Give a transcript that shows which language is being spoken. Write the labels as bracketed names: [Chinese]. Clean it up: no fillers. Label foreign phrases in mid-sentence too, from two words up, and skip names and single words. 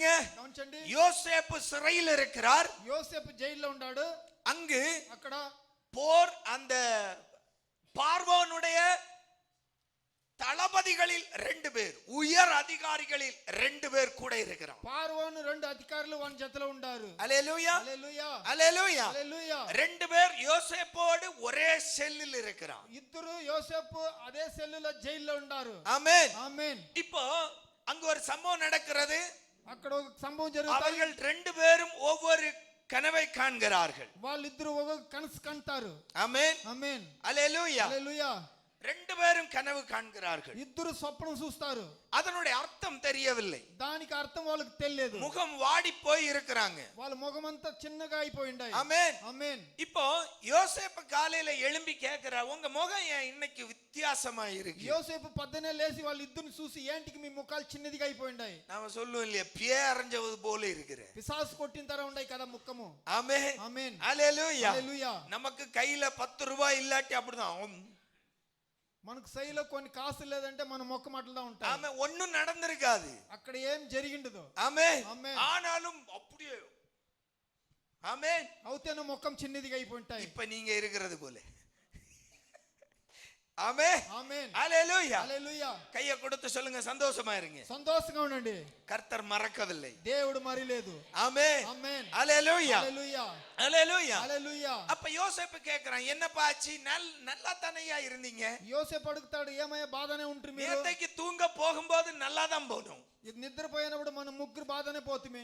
[Telugu] గమనించండి. [Tamil] யோசேப்பு சிறையில் இருக்கிறார். [Telugu] యోసేపు జైల్లో ఉన్నాడు. [Tamil] அங்கு [Telugu] అక్కడ [Tamil] போர் அந்த பார்வோனுடைய தளபதிகளில் 2 பேர், உயர் அதிகாரிகளில் 2 பேர் கூட இருக்கிறார். [Telugu] பார்வோను 2 అధికారులు వాని జతలో ఉన్నారు. [Tamil] அல்லேலூயா [Telugu] హల్లెలూయా [Tamil] அல்லேலூயா. [Telugu] హల్లెలూయా. [Tamil] 2 பேர் யோசேப்போடு ஒரே செல்லில் இருக்கிறார். [Telugu] ఇద్దరు యోసేపు అదే సెల్లులో జైల్లో ఉన్నారు. [Tamil] ஆமென் [Telugu] ఆమేన్. [Tamil] இப்போ அங்க ஒரு சம்பவம் நடக்கிறது. [Telugu] అక్కడ ఒక సంభవం జరుగుతుంది. [Tamil] அவர்கள் 2 பேரும் ஒவ்வொரு கனவை காண்கிறார்கள். [Telugu] వాళ్ళిద్దరూ ఒక కనసు కంటారు. [Tamil] ஆமென் [Telugu] ఆమేన్. [Tamil] அல்லேலூயா. [Telugu] హల్లెలూయా. [Tamil] 2 பேரும் கனவு காண்கிறார்கள். [Telugu] ఇద్దరు స్వప్నం చూస్తారు. [Tamil] அதனுடைய அர்த்தம் தெரியவில்லை. [Telugu] దానికి అర్థం వాళ్ళకి తెలియదు. [Tamil] முகம் வாடி போய் இருக்கிறாங்க. [Telugu] వాళ్ళ ముఖం అంతా చిన్నగా అయిపోయింది. [Tamil] ஆமென் [Telugu] ఆమేన్. [Tamil] இப்போ யோசேப்பு காலையில எழும்பி கேக்குறா, உங்க முகம் ஏன் இன்னைக்கு வித்தியாசமா இருக்கு? [Telugu] యోసేపు పొద్దున్నే లేచి వాళ్ళ ఇద్దరిని చూసి ఏంటికి మీ ముఖాలు చిన్నదిగా అయిపోయింది. [Tamil] நாம சொல்லுவோம் இல்லையா, பியே அரைஞ்சவது போல இருக்கிற. [Telugu] పిశాసు కొట్టిన తర ఉన్నాయి కదా ముఖము. [Tamil] ஆமென் [Telugu] ఆమేన్. [Tamil] அல்லேலூயா. [Telugu] హల్లెలూయా. [Tamil] நமக்கு கையில 10 ரூபாய் இல்லாட்டி அப்படிதான். [Telugu] మనకు సైలో కొన్ని కాసులు లేదంటే మన ముఖం అట్లా ఉంటాయి. [Tamil] ஆமென். ஒண்ணும் நடந்திருக்காது. [Telugu] అక్కడ ఏం జరిగిండదు. [Tamil] ஆமென். [Telugu] ఆమేన్. [Tamil] ஆனாலும் அப்படியே ஆமென். [Telugu] అవుతేనే ముఖం చిన్నదిగా అయిపోయింటాయి. [Tamil] இப்ப நீங்க இருக்கிறது போல. ஆமென் [Telugu] ఆమేన్. [Tamil] அல்லேலூயா. [Telugu] హల్లెలూయా. [Tamil] கையை கொடுத்து சொல்லுங்க, சந்தோஷமா இருங்க. [Telugu] సంతోషంగా ఉండండి. [Tamil] கர்த்தர் மறக்கவில்லை. [Telugu] దేవుడు మరిలేదు. [Tamil] ஆமென் [Telugu] ఆమేన్. [Tamil] அல்லேலூயா [Telugu] హల్లెలూయా. [Tamil] அல்லேலூயா. [Telugu] హల్లెలూయా. [Tamil] அப்ப யோசேப்பு கேக்குறான், என்னப்பா ஆச்சு? நல்லா தானையா இருந்தீங்க? [Telugu] యోసేపు అడుగుతాడు, ఏమయ్య బాధనే ఉంటుంది మీరు? [Tamil] நேத்தைக்கு தூங்க போகும்போது நல்லா தான் போனோம். [Telugu] ఇది నిద్రపోయినప్పుడు మనం ముగ్గురు బాధనే పోతుమే.